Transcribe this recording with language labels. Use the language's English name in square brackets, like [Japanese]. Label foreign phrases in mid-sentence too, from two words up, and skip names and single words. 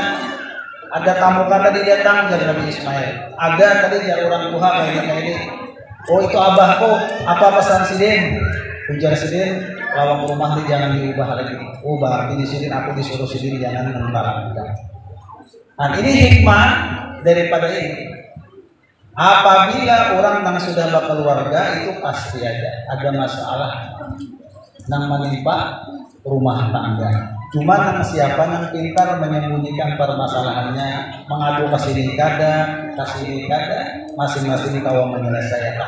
[Indonesian] Ada tamu kata dia datang dari Nabi Ismail. Ada tadi dari orang tua kayak ini. [Banjar] Oh itu abahku. Apa pesan Sidin? Ujar Sidin, lawang rumah ini jangan diubah lagi. [Indonesian] Oh berarti di sini aku disuruh Sidin jangan menentang. Nah ini hikmah daripada ini. Apabila orang yang sudah berkeluarga itu pasti ada masalah yang menimpa rumah tangga. Cuma yang siapa yang pintar menyembunyikan permasalahannya, mengadu ke sini kada, masing-masing tahu menyelesaikan.